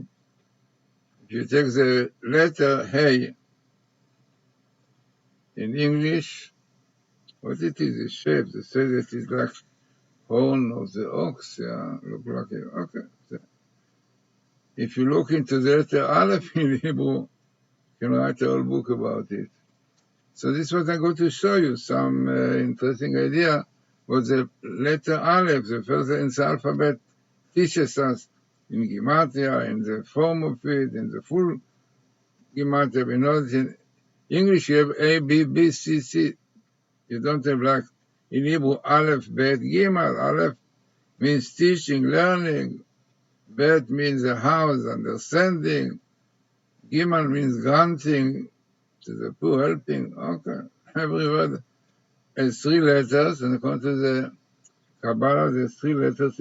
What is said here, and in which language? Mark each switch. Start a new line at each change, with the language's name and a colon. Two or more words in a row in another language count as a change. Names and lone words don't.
English: If you take the letter Hey in English, what it is, the shape, they say that it's like horn of the ox, look like it. Okay. If you look into the letter א-אלף in Hebrew, you can write a whole book about it. So this is what I'm going to show you, some interesting idea what the letter א-אלף, the first in the alphabet, teaches us in MATITYAH, in the form of it, in the full MATITYAH. We know that in English you have A, B, B, C, C. You don't have like in Hebrew,
Hebrew: א-אלף, bet, gimel.
English: א-אלף means teaching, learning. Bet means a house, understanding. Gimel means granting to the poor, helping. Okay. Every word has 3 letters, and according to the Kabbalah, there's 3 letters.